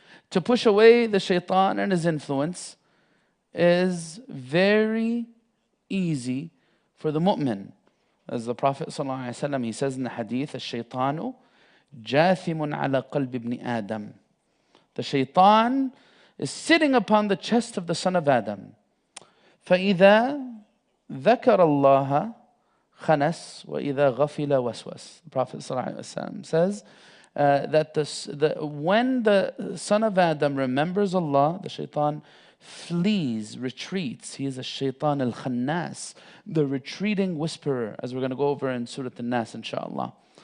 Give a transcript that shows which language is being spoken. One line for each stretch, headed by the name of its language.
English: To push away the shaitan and his influence is very easy for the mu'min. As the Prophet ﷺ, he says in the hadith,
Arabic: الشيطان جاثم على قلب ابن آدم.
English: The shaitan is sitting upon the chest of the son of Adam.
Arabic: فإذا ذكر الله خنس وإذا غفل وسوس.
English: The Prophet ﷺ says that when the son of Adam remembers Allah, the shaitan flees, retreats. He is a shaitan al-khannas, the retreating whisperer, as we're going to go over in Surat An-Nas, inshallah.